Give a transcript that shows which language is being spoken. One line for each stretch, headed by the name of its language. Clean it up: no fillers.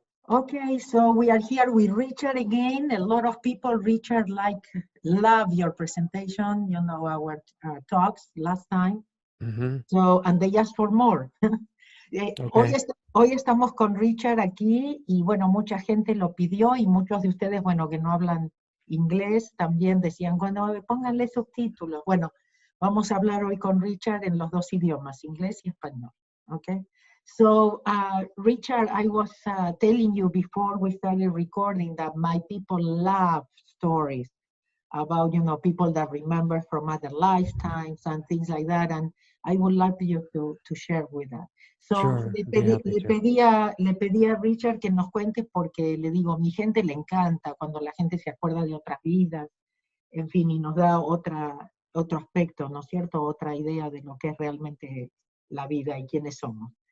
English: Okay, so we are here with Richard again. A lot of people, Richard, love your presentation, you know, our talks last time. Mm-hmm. So, and they asked for more. Okay.
Spanish: Hoy estamos con Richard aquí y bueno, mucha gente lo pidió y muchos de ustedes, bueno, que no hablan inglés, también decían, bueno, pónganle subtítulos. Bueno, vamos a hablar hoy con Richard en los dos idiomas, inglés y español.
English: Okay. So, Richard, I was telling you before we started recording that my people love stories about, you know, people that remember from other lifetimes and things like that. And I would love you to share with that. So, Sure. I'd be happy to.
Spanish: le pedí a Richard que nos cuente porque le digo, mi gente le encanta cuando la gente se acuerda de otras vidas, en fin, y nos da otro aspecto, ¿no es cierto? Otra idea de lo que es realmente la vida y quiénes somos.